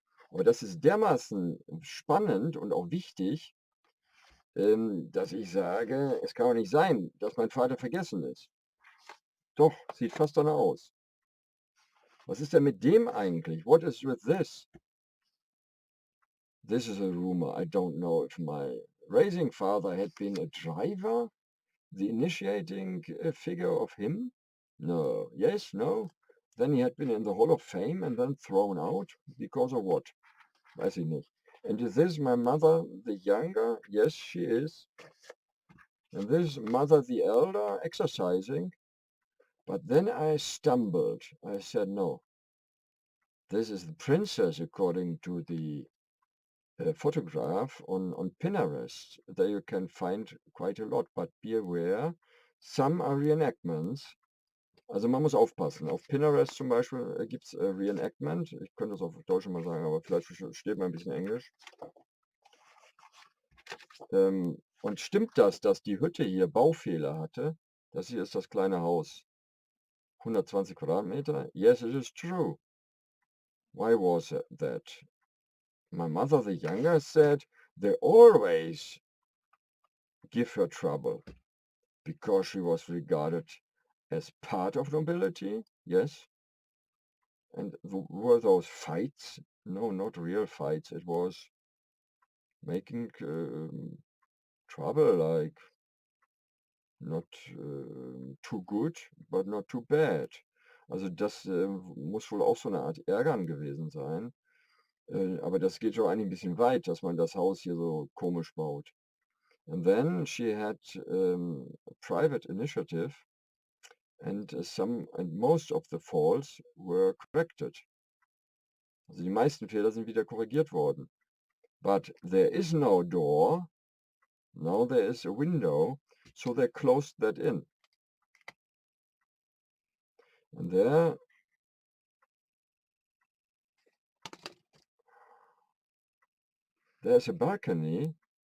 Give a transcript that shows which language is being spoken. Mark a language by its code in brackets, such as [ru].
[de] Aber das ist dermaßen spannend und auch wichtig, dass ich sage, es kann doch nicht sein, dass mein Vater vergessen ist. Doch, sieht fast danach aus. Was ist denn mit dem eigentlich? [en] What is with this? This is a rumor. I don't know if my raising father had been a driver, the initiating figure of him. No. Yes, no. Then he had been in the Hall of Fame and then thrown out because of what? [de] Weiß ich nicht. [en] And is this my mother, the younger? Yes, she is. And this mother, the elder, exercising. But then I stumbled. I said, no. This is the princess according to the photograph on Pinterest. There you can find quite a lot, but be aware, some are reenactments. [de] Also man muss aufpassen. Auf Pinterest zum Beispiel gibt es Reenactment. Ich könnte das auf Deutsch mal sagen, aber vielleicht steht mal ein bisschen Englisch. Und stimmt das, dass die Hütte hier Baufehler hatte? Das hier ist das kleine Haus. 120 Quadratmeter? [en] Yes, it is true. Why was that? My mother, the younger, said they always give her trouble because she was regarded as part of nobility. Yes. And were those fights? No, not real fights. It was making trouble, like not too good, but not too bad. [de] Also das muss wohl auch so eine Art Ärgern gewesen sein. Aber das geht schon eigentlich ein bisschen weit, dass man das Haus hier so komisch baut. [en] And then she had a private initiative and most of the faults were corrected. [de] Also die meisten Fehler sind wieder korrigiert worden. [en] But there is no door. Now there is a window, so they closed that in. And there's a balcony.